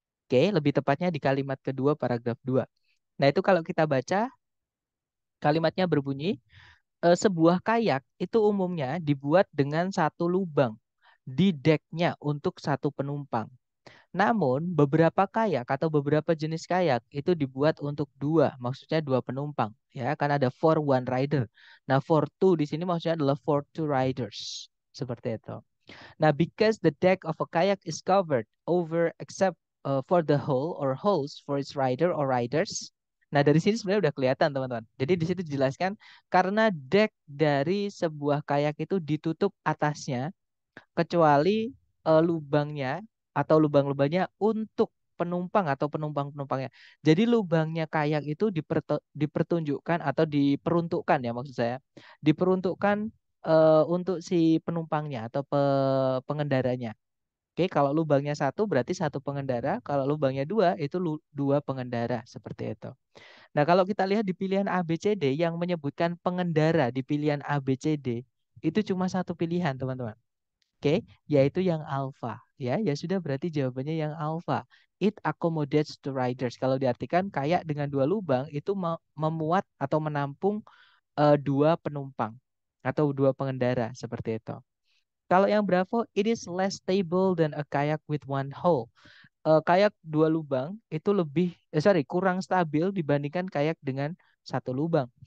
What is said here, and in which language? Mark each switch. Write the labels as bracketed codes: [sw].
[id] Oke, lebih tepatnya di kalimat kedua paragraf 2. Nah, itu kalau kita baca kalimatnya berbunyi, sebuah kayak itu umumnya dibuat dengan 1 lubang di deknya untuk 1 penumpang. Namun, beberapa kayak atau beberapa jenis kayak itu dibuat untuk 2, maksudnya 2 penumpang, ya kan ada [en] for one rider. [id] Nah, for two di sini maksudnya adalah [en] for 2 riders, [id] seperti itu. [en] Nah, because the deck of a kayak is covered over except for the hull or hulls for its rider or riders. [id] Nah, dari sini sebenarnya udah kelihatan, teman-teman. Jadi di situ dijelaskan karena deck dari sebuah kayak itu ditutup atasnya kecuali lubangnya atau lubang-lubangnya untuk penumpang atau penumpang-penumpangnya. Jadi lubangnya kayak itu dipertunjukkan atau diperuntukkan ya maksud saya. Diperuntukkan untuk si penumpangnya atau pengendaranya. Oke, kalau lubangnya satu berarti satu pengendara, kalau lubangnya dua itu dua pengendara seperti itu. Nah, kalau kita lihat di pilihan A, B, C, D yang menyebutkan pengendara di pilihan A, B, C, D itu cuma satu pilihan, teman-teman. Oke, yaitu yang alpha. Ya sudah berarti jawabannya yang alpha. [en] It accommodates the riders. [id] Kalau diartikan kayak dengan dua lubang itu memuat atau menampung dua penumpang atau dua pengendara seperti itu. Kalau yang Bravo, [en] it is less stable than a kayak with one hole. [id] Kayak dua lubang itu kurang stabil dibandingkan kayak dengan satu lubang.